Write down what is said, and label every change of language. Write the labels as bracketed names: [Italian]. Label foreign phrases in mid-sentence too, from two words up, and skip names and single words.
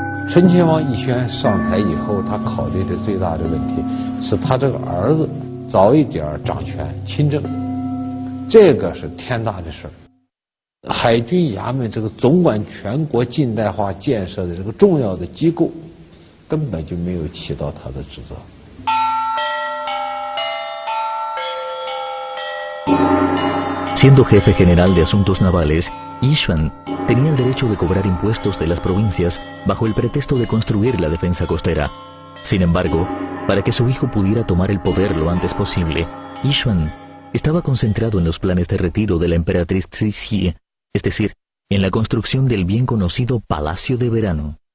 [Chinese] 醇亲王奕轩上台以后，他考虑的最大的问题是他这个儿子早一点掌权亲政，这个是天大的事儿。海军衙门这个总管全国近代化建设的这个重要的机构，根本就没有起到他的职责。 [Spanish] Siendo jefe general de asuntos navales, Yi Xuan tenía el derecho de cobrar impuestos de las provincias bajo el pretexto de construir la defensa costera. Sin embargo, para que su hijo pudiera tomar el poder lo antes posible, Yi Xuan estaba concentrado en los planes de retiro de la emperatriz Cixi, es decir, en la construcción del bien conocido Palacio de Verano.